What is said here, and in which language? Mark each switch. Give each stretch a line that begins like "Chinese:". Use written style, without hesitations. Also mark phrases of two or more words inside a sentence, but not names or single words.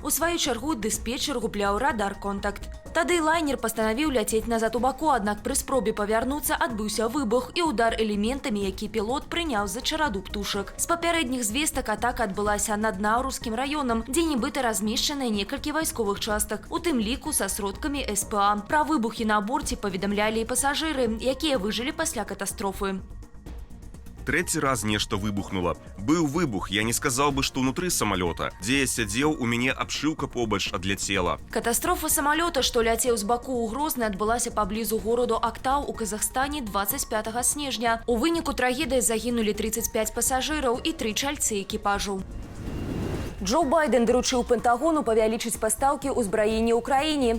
Belarusian: У сваю чаргу дыспетчер губляў радар-контакт. Тады лайнер пастанавіў ляцець назад у баку, аднак пры спробе павярнуцца адбыўся выбух і удар элементамі, які пілот прыняў за чараду птушак. З папярэдніх звестак атака адбылася над Наўрускім раёнам, дзе нібыта размешчаныя некалькі вайсковых частак, у тым ліку са сродкамі СПА. Пра выбухі на борце паведамлялі і пасажыры, якія выжылі пасля катастрофы.
Russian: Третий раз нечто выбухнуло. Был выбух, я не сказал бы, что внутри самолета. Где я сидел, у меня обшивка побач отлетела.
Belarusian: Катастрофа самолета, што ляцеў з баку ў Грозны, адбылася паблізу гораду Актау у Казахстане 25 снежня. У выніку трагедыі загінулі 35 пасажыраў і 3 чальцы экіпажу. Джо Байден даручыў Пентагону павялічыць пастаўкі ўзбраення ўкраіне.